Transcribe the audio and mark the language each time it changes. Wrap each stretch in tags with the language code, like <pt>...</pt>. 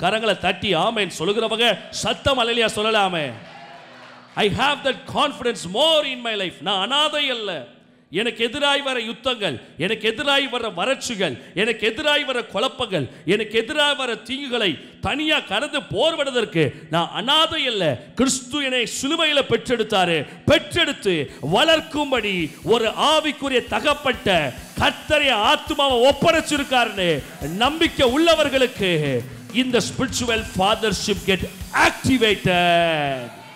<ta>கரங்களை தட்டி ஆமென் சொல்லுகிறவங்க சத்தம் அல்லேலூயா சொல்லலாமே.</ta> <en>I have that confidence more in my life.</en> <ta>நான் அனாதை அல்ல. எனக்கு எதிராய் வர யுத்தங்கள், எனக்கு எதிராய் வர வறட்சிகள், எனக்கு எதிராய் வர குழப்பங்கள், எனக்கு எதிராய் வர தீங்குகளை தனியா கடந்து போர்வதற்கு நான் அனாதை அல்ல. கிறிஸ்து என்னை சிலுவையில் பெற்றெடுத்தாரு. பெற்றெடுத்து வளர்க்கும்படி ஒரு ஆவிக்குரிய தகப்பட்ட கர்த்தருடைய ஆத்துமாவை ஒப்படைச்சிருக்காருன்னு நம்பிக்கை உள்ளவர்களுக்கு இந்த</ta> <en>Spiritual fathership get activated.</en>